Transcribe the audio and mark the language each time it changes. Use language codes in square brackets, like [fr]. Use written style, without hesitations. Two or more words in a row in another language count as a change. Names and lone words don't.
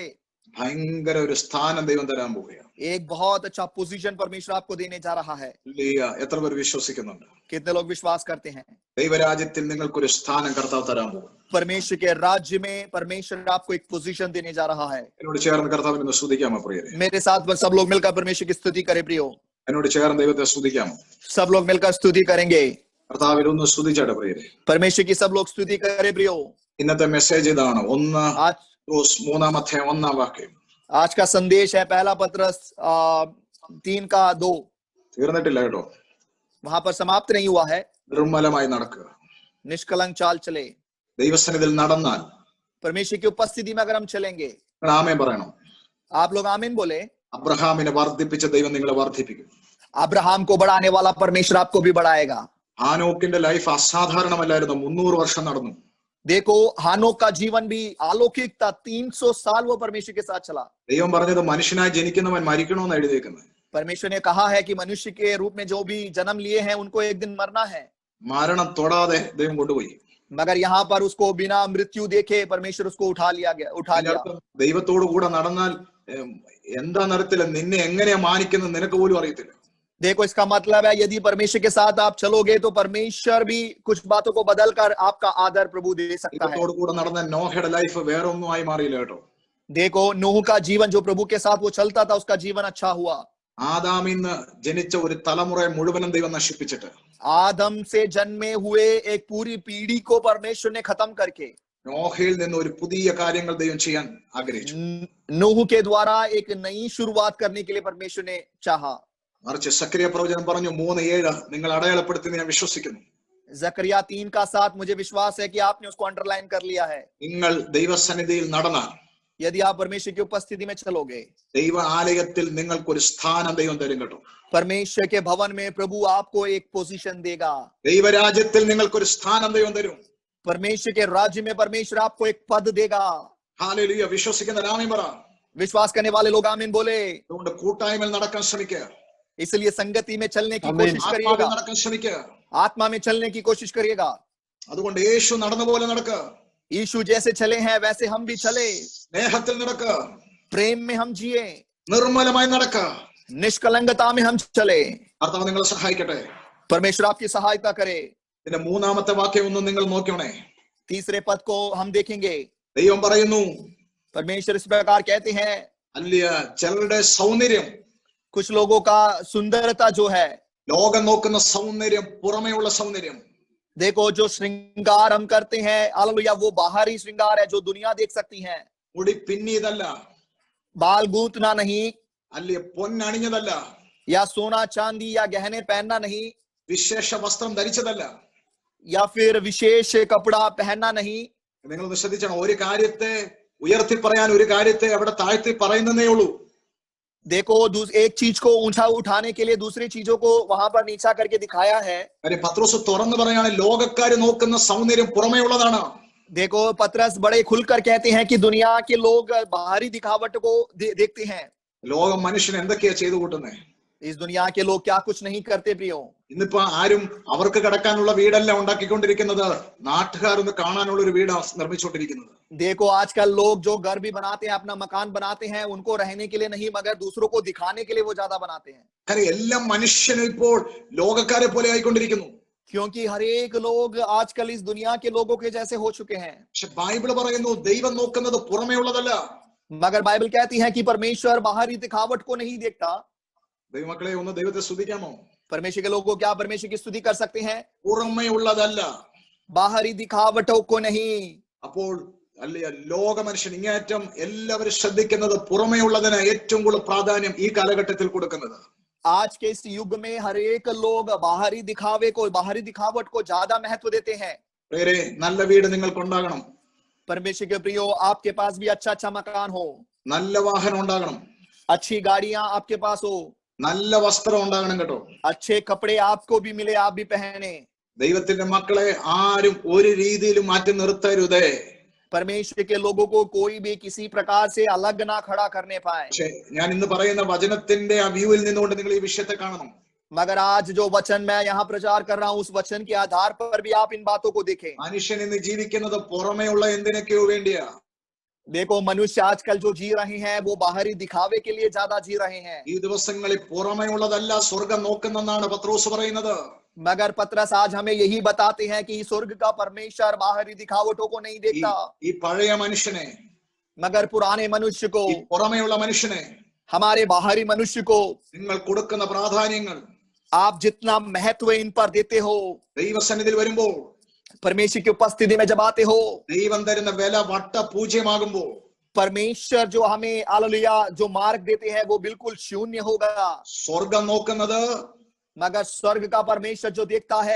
[ml] ഭയങ്കര ഒരു സ്ഥാനം ദൈവം തരാൻ പോവുകയാണ്. [hi] एक बहुत अच्छा पोजीशन परमेश्वर आपको देने जा रहा है. [ml] എത്ര പേർ വിശ്വസിക്കുന്നുണ്ട്? [hi] कितने लोग विश्वास करते हैं? [ml] ദൈവരാജ്യത്തിൽ നിങ്ങൾക്കൊരു സ്ഥാനം കർത്താവ് തരാൻ പോകും. [hi] परमेश्वर के राज्य में परमेश्वर आपको एक पोजीशन देने जा रहा है. [ml] എന്നോട് ചേർന്ന് കർത്താവിനെ ഒന്ന് സ്തുതിക്കാമോ പ്രിയരെ? [hi] मेरे साथ सब लोग मिलकर परमेश्वर की स्तुति करें प्रियो. [ml] എന്നോട് ചേർന്ന് ദൈവത്തെ സ്തുതിക്കാമോ? [hi] सब लोग मिलकर स्तुति करेंगे. [ml] കർത്താവിനെ ഒന്ന് സ്തുതിച്ചാട്ടെ പ്രിയരെ. [hi] परमेश्वर की सब लोग स्तुति करें प्रियो. [ml] ഇന്നത്തെ മെസ്സേജ് ഇതാണ്. 1 [hi] आज [ml] 3-ാം അധ്യായം 1-ാം വാക്യം. [hi] आज का संदेश है पहला पत्रस 3:2. [ml] തീർന്നിട്ടില്ല കേട്ടോ. [hi] वहां पर समाप्त नहीं हुआ है. [ml] നിർമ്മലമായി നടക്കുക, [hi] निष्कलंक चाल चले. [ml] ദൈവസന്നിധിയിൽ നടന്നാൽ, [hi] परमेश्वर की उपस्थिति में अगर हम चलेंगे, [ml] നിങ്ങൾ ആമേൻ പറയണം. [hi] आप लोग आमीन बोले. [ml] അബ്രഹാമിനെ വർദ്ധിപ്പിച്ച ദൈവം നിങ്ങളെ വർദ്ധിപ്പിക്കും. [hi] अब्राहम को बढ़ाने वाला परमेश्वर आपको भी बढ़ाएगा. [ml] ഹാനോക്കിന്റെ ലൈഫ് അസാധാരണമല്ലായിരുന്നു. 300 വർഷം നടന്നു. [hi] देखो हानोक का जीवन भी अलौकिक था. 300 साल वो परमेश्वर के साथ चला. [ml] ദൈവം പറഞ്ഞത് മനുഷ്യനായി ജനിക്കുന്നവൻ മരിക്കണമെന്ന് എഴുതിയേക്കുന്നത്. [hi] परमेश्वर ने कहा है कि मनुष्य के रूप में जो भी जन्म लिए हैं उनको एक दिन मरना है. [ml] മരണം തൊടാതെ ദൈവം കൊണ്ടുപോയി. [hi] मगर यहाँ पर उसको बिना मृत्यु देखे परमेश्वर उसको उठा लिया. [ml] ദൈവത്തോടു കൂടെ നടന്നാൽ എന്താ നടത്തില്ല, നിന്നെ എങ്ങനെയാ മാനിക്കുന്നത് നിനക്ക് പോലും അറിയത്തില്ല. [hi] देखो इसका मतलब है यदि परमेश्वर के साथ आप चलोगे तो परमेश्वर भी कुछ बातों को बदलकर आपका आदर प्रभु दे सकता है. [ml] ദൈവത്തോടു കൂടെ നടന്ന നോഹയുടെ ലൈഫ് വേറെ ഒന്നും ആയി മാറിയില്ല കേട്ടോ. [hi] देखो नूह का जीवन जो प्रभु के साथ वो चलता था उसका जीवन अच्छा हुआ. [ml] ആദാമിന്ന് ജനിച്ച ഒരു തലമുറയെ മുഴുവനും ദൈവം നശിപ്പിച്ചിട്ട്, [hi] आदम से जन्मे हुए एक पूरी पीढ़ी को परमेश्वर ने खत्म करके [ml] നോഹയിൽ നിന്ന് ഒരു പുതിയ കാര്യങ്ങൾ ദൈവം ചെയ്യാൻ ആഗ്രഹിച്ചു. [hi] नूह के द्वारा एक नई शुरुआत करने के लिए परमेश्वर ने चाहा. [ml] മറിച്ച് സക്രിയ പ്രവചനം പറഞ്ഞു 3:7 നിങ്ങൾ അടയാളപ്പെടുത്തി ഞാൻ വിശ്വസിക്കുന്നു. [hi] जकरिया 3:7 मुझे विश्वास है कि आपने उसको अंडरलाइन कर लिया है. [ml] നിങ്ങൾ ദൈവസന്നിധിയിൽ നടന്നാൽ, [hi] यदि आप परमेश्वर की उपस्थिति में चलोगे, [ml] ദൈവ ആലയത്തിൽ നിങ്ങൾക്കൊരു സ്ഥാനം ദൈവം തരും കേട്ടോ. [hi] परमेश्वर के भवन में प्रभु आपको एक पोजीशन देगा. [ml] ദൈവരാജ്യത്തിൽ നിങ്ങൾക്കൊരു സ്ഥാനം ദൈവം തരും. [hi] परमेश्वर के राज्य में परमेश्वर आपको एक पद देगा. [ml] ഹല്ലേലൂയ. വിശ്വസിക്കുന്ന ആമേൻ പറ. [hi] विश्वास करने वाले लोग आमीन बोले। [ml] അതുകൊണ്ട് കൂട്ടായ്മയിൽ നടക്കാൻ ശ്രമിക്കുക, [hi] इसलिए संगति में चलने की आमीन। कोशिश [ml] ആത്മാവിൽ [hi] करिएगा, [ml] നടക്കാൻ ശ്രമിക്കുക. [hi] आत्मा में चलने की कोशिश करिएगा। [ml] അതുകൊണ്ട് യേശു നടന്ന പോലെ നടക്കുക, [hi] यीशु जैसे चले हैं वैसे हम भी चले, [ml] സ്നേഹത്തിൽ നടക്കുക, [hi] प्रेम में हम जिए, [ml] നിർമ്മലമായി നടക്കുക. [hi] निष्कलंकता में हम चले। [ml] കർത്താവ് നിങ്ങളെ സഹായിക്കട്ടെ. [hi] परमेश्वर आपकी सहायता करे। [ml] ഇതിന്റെ മൂന്നാമത്തെ വാക്യം ഒന്ന് നിങ്ങൾ നോക്കണേ. [hi] तीसरे पद को हम देखेंगे। [ml] ദൈവം പറയുന്നു, [hi] परमेश्वर इस प्रकार कहते हैं, [ml] അല്ല ചിലരുടെ സൗന്ദര്യം, [hi] कुछ लोगों का सुंदरता जो है, [ml] ലോകം നോക്കുന്ന സൗന്ദര്യം പുറമേയുള്ള സൗന്ദര്യം, [hi] देखो जो श्रृंगार हम करते हैं, हालेलुया, वो बाहरी श्रृंगार है जो दुनिया देख सकती है। [ml] മുടി പിന്നിയതല്ല, [hi] बाल गूंथना नहीं, [ml] അല്ല പൊന്നണിഞ്ഞതല്ല, [hi] या सोना चांदी या गहने पहनना नहीं, [ml] വിശേഷ വസ്ത്രം ധരിച്ചതല്ല. [hi] या फिर विशेष कपड़ा पहनना नहीं। [ml] നിങ്ങളൊന്ന് ശ്രദ്ധിച്ചാണ്, ഒരു കാര്യത്തെ ഉയർത്തി പറയാൻ ഒരു കാര്യത്തെ അവിടെ താഴ്ത്തി പറയുന്നതേ ഉള്ളൂ. [hi] देखो एक चीज को ऊंचा उठाने के लिए दूसरी चीजों को वहां पर नीचा करके दिखाया है। [ml] കാര്യം പത്രോസ് തുറന്നു പറയാണ്, ലോകക്കാര് നോക്കുന്ന സൗന്ദര്യം പുറമേ ഉള്ളതാണ്. [hi] देखो पतरस बड़े खुलकर कहते हैं कि दुनिया के लोग बाहरी दिखावट को देखते हैं। [ml] ലോകം മനുഷ്യൻ എന്തൊക്കെയാ ചെയ്തു കൂട്ടുന്നേ? [hi] इस दुनिया के लोग क्या कुछ नहीं करते प्रियो। [ml] ഇന്നിപ്പോ ആരും അവർക്ക് കിടക്കാനുള്ള വീടല്ല ഉണ്ടാക്കിക്കൊണ്ടിരിക്കുന്നത്, നാട്ടുകാരൊന്ന് കാണാനുള്ള ഒരു വീടാ നിർമ്മിച്ചുകൊണ്ടിരിക്കുന്നത്. [hi] देखो आजकल लोग जो घर भी बनाते हैं, अपना मकान बनाते हैं, उनको रहने के लिए नहीं मगर दूसरों को दिखाने के लिए वो ज्यादा बनाते हैं। [ml] കാരണം എല്ലാ മനുഷ്യനും ഇപ്പോൾ ലോകക്കാരെ പോലെ ആയിക്കൊണ്ടിരിക്കുന്നു. [hi] क्योंकि हर एक लोग आजकल इस दुनिया के लोगों के जैसे हो चुके हैं। [ml] പക്ഷെ ബൈബിൾ പറയുന്നു, ദൈവം നോക്കുന്നത് പുറമേ ഉള്ളതല്ല. [hi] मगर बाइबल कहती है कि परमेश्वर बाहरी दिखावट को नहीं देखता। [ml] ദൈവമക്കളെ ഒന്ന് ദൈവത്തെ സ്തുതിക്കാമോ? [hi] परमेश्वर के लोगों क्या परमेश्वर की स्तुति कर सकते हैं? [ml] പുറമേ ഉള്ളതല്ല. [hi] बाहरी दिखावटों को नहीं। [ml] അപ്പോൾ അല്ല ലോക മനുഷ്യൻ ഇങ്ങേറ്റം എല്ലാവരും ശ്രദ്ധിക്കുന്നത് പുറമേ ഉള്ളതിന് ഏറ്റവും കൂടുതൽ പ്രാധാന്യം ഈ കാലഘട്ടത്തിൽ കൊടുക്കുന്നത്. [hi] आज के इस युग में हर एक लोग बाहरी दिखावे को, बाहरी दिखावट को ज्यादा महत्व देते हैं। [ml] വേറെ നല്ല വീട് നിങ്ങൾക്ക് ഉണ്ടാകണം, [hi] परमेश्वर के प्रियो, आपके पास भी अच्छा अच्छा मकान हो, [ml] നല്ല വാഹനം ഉണ്ടാകണം, [hi] अच्छी गाड़ियां आपके पास हो, [ml] നല്ല വസ്ത്രം ഉണ്ടാകണം കേട്ടോ. [hi] अच्छे कपड़े आपको भी मिले, आप भी पहने। [ml] ദൈവത്തിന്റെ മക്കളെ ആരും ഒരു രീതിയിലും മാറ്റി നിർത്തരുതേ. [hi] परमेश्वर के लोगों को कोई भी किसी प्रकार से अलग ना खड़ा करने पाए। [ml] പക്ഷെ ഞാൻ ഇന്ന് പറയുന്ന വചനത്തിന്റെ ആ വ്യൂവിൽ നിന്നുകൊണ്ട് നിങ്ങൾ ഈ വിഷയത്തെ കാണണം. [hi] मगर आज जो वचन मैं यहाँ प्रचार कर रहा हूँ, उस वचन के आधार पर भी आप इन बातों को देखें। [ml] മനുഷ്യൻ ഇന്ന് ജീവിക്കുന്നത് പുറമേ ഉള്ള എന്തിനൊക്കെയോ വേണ്ടിയാ. [hi] देखो मनुष्य आजकल जो जी रहे हैं वो बाहरी दिखावे के लिए ज्यादा जी रहे हैं। [ml] ഈ ദിവസങ്ങളിൽ പുറമേ ഉള്ളതല്ല സ്വർഗം നോക്കുന്നെന്നാണ് പത്രോസ് പറയുന്നത്. [hi] मगर पतरस आज हमें यही बताते हैं कि स्वर्ग का परमेश्वर बाहरी दिखावटों को नहीं देखता, [ml] ഈ പഴയ മനുഷ്യനെ, [hi] मगर पुराने मनुष्य को, [ml] ഈ പുറമേയുള്ള മനുഷ്യനെ [hi] हमारे बाहरी मनुष्य को [ml] നിങ്ങൾ കൊടുക്കുന്ന പ്രാധാന്യങ്ങൾ, [hi] आप जितना महत्व इन पर देते हो, [ml] ദൈവസന്നിധിയിൽ വരുമ്പോൾ, [hi] परमेश्वर की उपस्थिति में जब आते हो, [ml] ദൈവം തരുന്ന വില വട്ട പൂജ്യമാകുമ്പോൾ, [hi] परमेश्वर जो हमें हालेलुया जो मार्ग देते हैं वो बिल्कुल शून्य होगा। [ml] സ്വർഗം നോക്കുന്നത് [hi] मगर स्वर्ग का परमेश्वर जो देखता है,